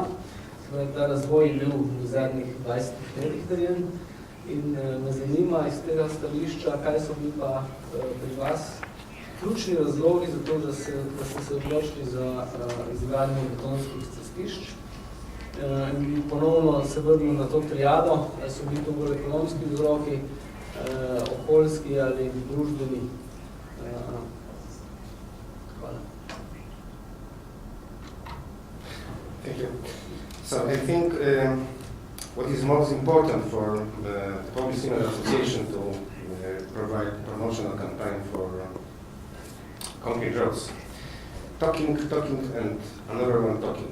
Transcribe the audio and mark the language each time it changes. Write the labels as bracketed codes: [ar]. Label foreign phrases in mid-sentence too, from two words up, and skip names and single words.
[sl] Ta razvoj je bil v zadnjih 20 letih narejen in me zanima iz tega stališča, kaj so bili pa pri vas ključni razlogi za to, da ste se odločili za izgradnjo betonskih cestišč. In ponovno se vrnemo na to triado, ali so bili to bolj ekonomski vzroki, okoljski ali družbeni. Hvala. [en] Thank you. So I think what is most important for the Polish Cement Association to provide promotional campaign for concrete roads. Talking, and another one talking.